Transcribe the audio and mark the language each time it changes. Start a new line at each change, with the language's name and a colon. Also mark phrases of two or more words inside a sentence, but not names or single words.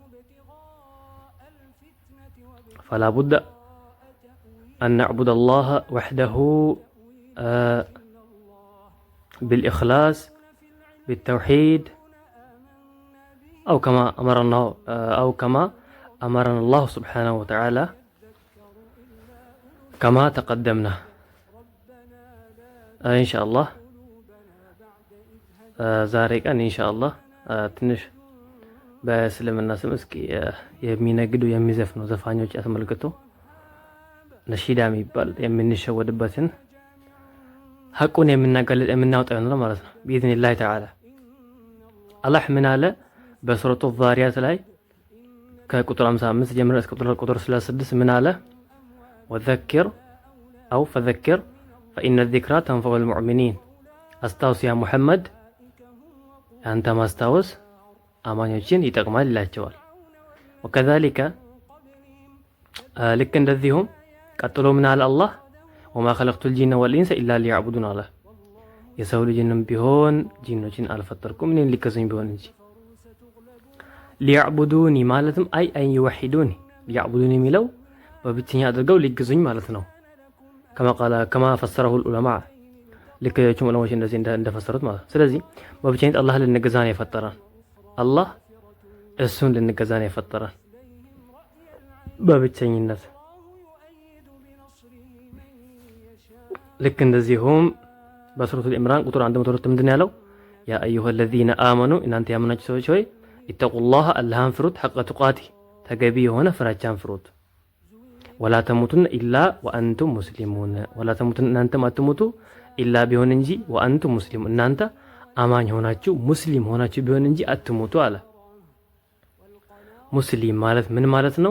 Arabic: فلا بد أن نعبد الله وحده بالإخلاص بالتوحيد، أو كما أمرنا الله سبحانه وتعالى كما تقدمنا إن شاء الله.
Amharic: ዛሬ ቀን ኢንሻአላህ ትንሽ በእስልምና ስም እስኪ የሚነግዱ የሚዘፍኑ ዘፋኞች አስመልክቶ ነሺዳ የሚባል የምንሸወድበትን ሐቁን የምናወጣው ነው ማለት ነው
Arabic: بإذن تعالى።
Amharic: አላህ ምን አለ በሱረቱ ዛሪያት ላይ ከቁጥር 55 ጀምሮ እስከ ቁጥር 36 ምን አለ?
Arabic: وذكر أو فذكر فإن الذكرى تنفع المؤمنين።
Amharic: አስታውስ ያ ሙሐመድ፣ አንተ ማስታወስ አማኞችን ይጠቅማል ይላቸዋል። ወከዛሊከ ልክ እንደዚሁም ቀጥሎ ምን አለ አላህ?
Arabic: وما خلقت الجن والإنس إلا ليعبدون
Amharic: አለ። የሰው ልጅንም ቢሆን ጂኖችን አልፈጠርኩም እኔን ሊገዙኝ ቢሆን እንጂ። ሊያዕቡዱኒ ማለትም
Arabic: أي أن يوحدوني።
Amharic: ሊያዕቡዱኒ የሚለው በብቸኛ አድርገው ሊገዙኝ ማለት ነው።
Arabic: كما فسره العلماء፣
Amharic: ልክ ሌሎችም ዑለማዎች እንደዚህ እንደፈሰሩት ማለት ነው። ስለዚህ በብቸኝነት አላህ ልንገዛ ነው የፈጠረን። አላህ እሱን ልንገዛ ነው የፈጠረን በብቸኝነት። ልክ እንደዚሁም በሱረቱል ኢምራን ቁጥር 102 ምንድን ያለው?
Arabic: يا أيها الذين آمنوا
Amharic: እናንተ ያመናችሁ ሰዎች ሆይ ኢተቁላህ አላህን ፍሩት፣
Arabic: حق تقاته
Amharic: ተገቢ የሆነ ፍራቻን ፍሩት።
Arabic: ولا تموتن إلا وأنتم مسلمون፣ ولا تموتن
Amharic: እናንተም አትሙቱ ኢላ ቢሆን እንጂ
Arabic: وأنتم مسلمون
Amharic: እናንተ አማኝ ሆናችሁ ሙስሊም ሆናችሁ ቢሆን እንጂ አትሙቱ አለ። ሙስሊም ማለት ምን ማለት ነው?